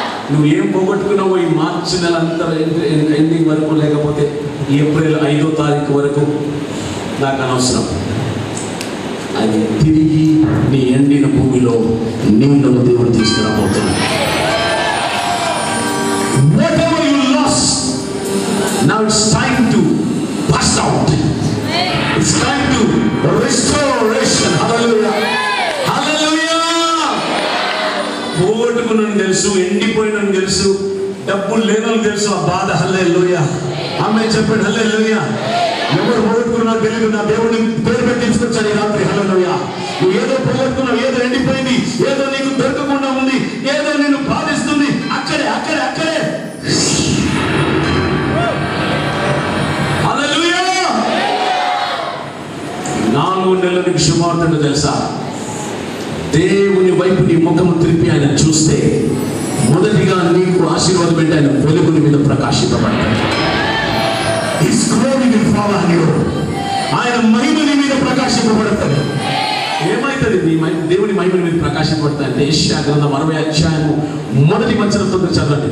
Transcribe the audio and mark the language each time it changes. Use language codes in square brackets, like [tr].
[te] నువ్వు ఏం పోగొట్టుకున్నావో ఈ మార్చి నెల అంతా ఎండింగ్ వరకు, లేకపోతే ఏప్రిల్ 5వ తారీఖు వరకు నాకు అనవసరం. అది తిరిగి నీ ఎండిన భూమిలో నీళ్లను దేవుడు తీసుకురాబోతున్నాడు. [en] Whatever you lost, now it's time to bust out. It's time to restoration. Hallelujah. Hallelujah. [te] పోగొట్టుకున్నాను తెలుసు, ఎండిపోయినాను తెలుసు, డబ్బులు లేనని తెలుసు, ఆ బాధ. హల్లెలూయా. ఆమేన్ చెప్పండి. హల్లెలూయా. ఎవరు పోగొట్టుకున్నా తెలియదు, నా దేవుడిని పేరు పెట్టించుకొచ్చాను ఈ రాత్రి. హల్లెలూయా. నువ్వు ఏదో పోగొట్టుకున్నావు, ఏదో ఎండిపోయింది, ఏదో నీకు దొరకకుండా ఉంది, ఏదో నేను బాధిస్తుంది, అక్కడే అక్కడే అక్కడే. హల్లెలూయా. 4 నెలల నీకు శుభవార్తను తెలుసా? దేవుని వైపు నీ ముఖము తిరిపి ఆయన చూస్తే మొదటిగా నీకు ఆశీర్వాదం పెట్టి ఆయన వెలుగుని మీద ప్రకాశింపబడతాడు. [en] His glory will fall on you. [te] ఆయన మహిమని మీద ప్రకాశింపబడతాడు. ఏమైతుంది దేవుని మహిమని మీద ప్రకాశింపబడతాయి అంటే యెషయా గ్రంథం 60వ అధ్యాయము 1వ వచనం తొందరగా చదవండి.